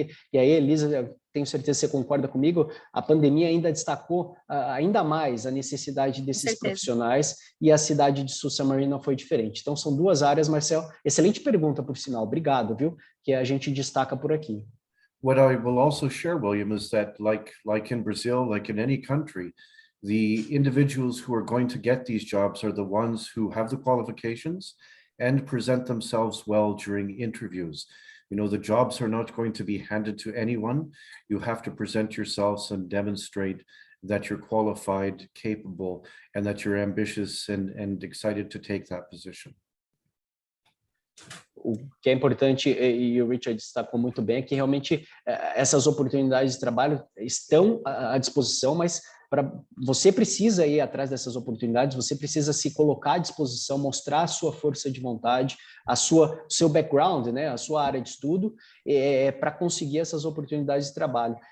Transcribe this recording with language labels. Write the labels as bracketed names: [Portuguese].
[Portuguese] E aí, Elisa, tenho certeza que você concorda comigo, a pandemia ainda destacou ainda mais a necessidade desses profissionais, e a cidade de Sault Ste. Marie não foi diferente. Então, são duas áreas, Marcel. Excelente pergunta, por sinal. Obrigado, viu? Que a gente destaca por aqui. [English] What I will also share, William, is that like in Brazil, like in any country, the individuals who are going to get these jobs are the ones who have the qualifications and present themselves well during interviews. You know, the jobs are not going to be handed to anyone. You have to present yourselves and demonstrate that you're qualified, capable, and that you're ambitious and excited to take that position. [Portuguese] O que é importante, e o Richard destacou muito bem, é que realmente essas oportunidades de trabalho estão à disposição, mas você precisa ir atrás dessas oportunidades, você precisa se colocar à disposição, mostrar a sua força de vontade, seu background, né, a sua área de estudo, para conseguir essas oportunidades de trabalho.